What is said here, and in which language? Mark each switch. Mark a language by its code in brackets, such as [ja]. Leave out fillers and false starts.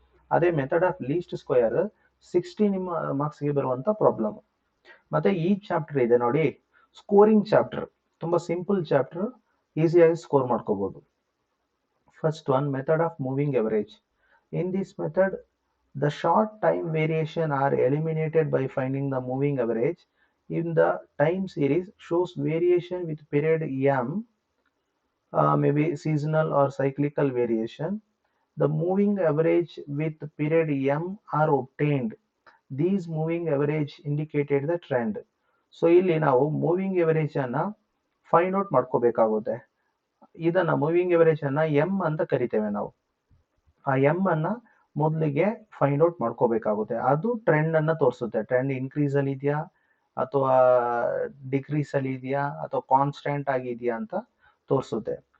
[kn] ಅದೇ method of list square 16 ಮಾರ್ಕ್ಸ್ಗೆ ಬರುವಂತ problem. ಮತ್ತೆ ಈ ಚಾಪ್ಟರ್ ಇದೆ ನೋಡಿ, ಸ್ಕೋರಿಂಗ್ ಚಾಪ್ಟರ್, ತುಂಬಾ ಸಿಂಪಲ್ ಚಾಪ್ಟರ್, ಈಸಿಯಾಗಿ ಸ್ಕೋರ್ ಮಾಡ್ಕೋಬಹುದು. [en] First one, method of moving average. In this method, the short time variation are eliminated by finding the moving average. In the time series shows variation with period m, maybe seasonal or cyclical variation. The moving average with period m are obtained. These moving average indicated the trend. [kn] So ಇಲ್ಲಿ ನಾವು moving average ಅನ್ನ find out ಮಾಡ್ಕೋಬೇಕಾಗುತ್ತೆ. ಇದನ್ನ moving average ಅನ್ನ M ಅಂತ ಕರಿತೇವೆ ನಾವು. ಆ ಎಂ ಅನ್ನ ಮೊದಲಿಗೆ ಫೈಂಡ್ ಔಟ್ ಮಾಡ್ಕೋಬೇಕಾಗುತ್ತೆ. ಅದು ಟ್ರೆಂಡ್ ಅನ್ನ ತೋರಿಸುತ್ತೆ. ಟ್ರೆಂಡ್ ಇನ್ಕ್ರೀಸ್ ಅಲ್ಲಿ ಇದೆಯಾ ಅಥವಾ ಡಿಕ್ರೀಸ್ ಅಲ್ಲಿ ಇದೆಯಾ ಅಥವಾ ಕಾನ್ಸ್ಟೆಂಟ್ ಆಗಿದೆಯಾ ಅಂತ ತೋರಿಸುತ್ತೆ.